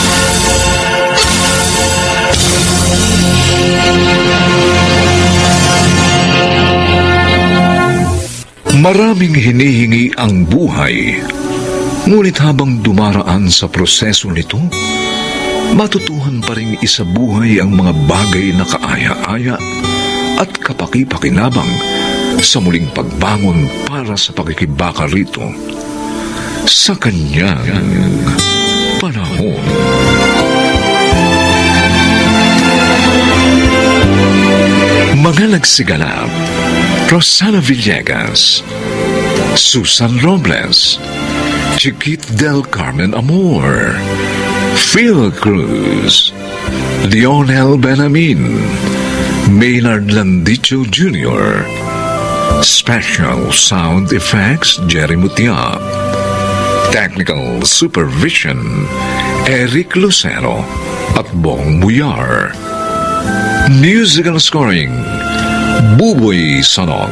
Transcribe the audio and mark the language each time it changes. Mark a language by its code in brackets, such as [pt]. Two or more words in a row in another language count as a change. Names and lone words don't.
[tl] Maraming hinihingi ang buhay, ngunit habang dumaraan sa proseso nito, matutuhan pa rin isabuhay ang mga bagay na kaaya-aya at kapaki-pakinabang sa muling pagbangon para sa pakikibaka rito sa kanyang panahon. Mga nagsiganap: Rosana Villegas, Susan Robles, Chiquit del Carmen Amor, Phil Cruz, Lionel Benamin, Maynard Landicho Jr., [en] Special Sound Effects [tl] Jerry Mutia, [en] Technical Supervision [tl] Eric Lucero at Bong Buyar, [en] Musical Scoring [tl] Buboy Sanog.